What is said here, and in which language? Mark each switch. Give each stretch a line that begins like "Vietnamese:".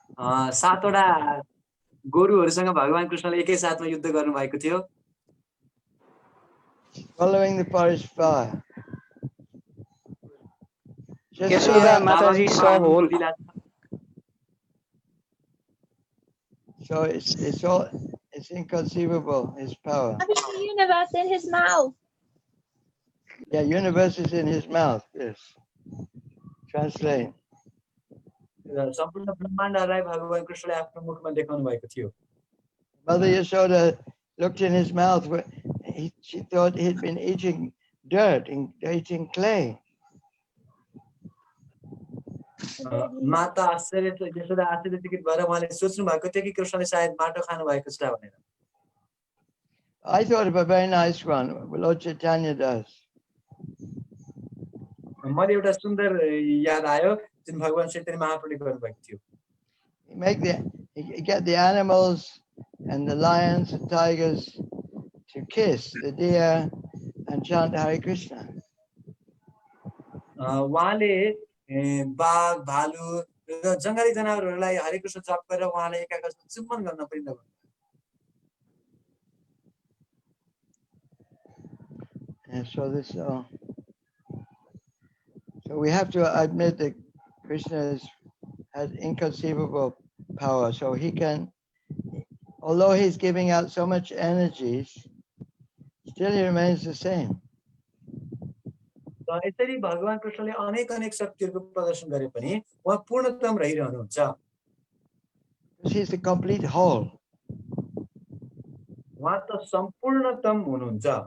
Nepali: 7 वटा गोरुहरूसँग भगवान कृष्णले एकै साथमा युद्ध गर्नु भएको थियो.
English: Following the forest fire.
Nepali: Yashoda माताजी बाबाको लीला.
English: So it's inconceivable, his power. Having the universe in his mouth. Yeah, universe is in his mouth. Yes. Translate.
Nepali: सम्पूर्ण ब्रह्माण्डलाई भगवान कृष्णले आफ्नो मुखमा देखाउनु भएको थियो.
English: Mother Yashoda looked in his mouth. She thought he'd been eating dirt, eating clay.
Nepali: माता यशोदा आश्चर्यचकित भएर उहाँले सोच्नु भएको थियो कि कृष्णले सायद माटो खानु भएको छ भनेर.
English: I thought of a very nice one. Lord Chaitanya does.
Nepali: मैले एउटा सुन्दर याद आयो जुन भगवान चैतन्य महाप्रभुले गर्नुभएको थियो.
English: He get the animals and the lions and tigers to kiss the deer and chant Hare Krishna.
Nepali: उहाँले बाघ भालु र जंगली जनावरहरूलाई हरे कृष्ण जप गरेर उहाँले एकाअर्कासँग चुम्बन गर्न पनि लगाउनु.
English: And so we have to admit that Krishna has inconceivable power. So he can, although he's giving out so much energies, still he remains the same.
Nepali: यसरी भगवान कृष्णले अनेक अनेक शक्तिहरूको प्रदर्शन गरे पनि उहाँ पूर्णतम रहिरहनुहुन्छ.
English: He's the complete whole.
Nepali: उहाँ त सम्पूर्णतम हुनुहुन्छ.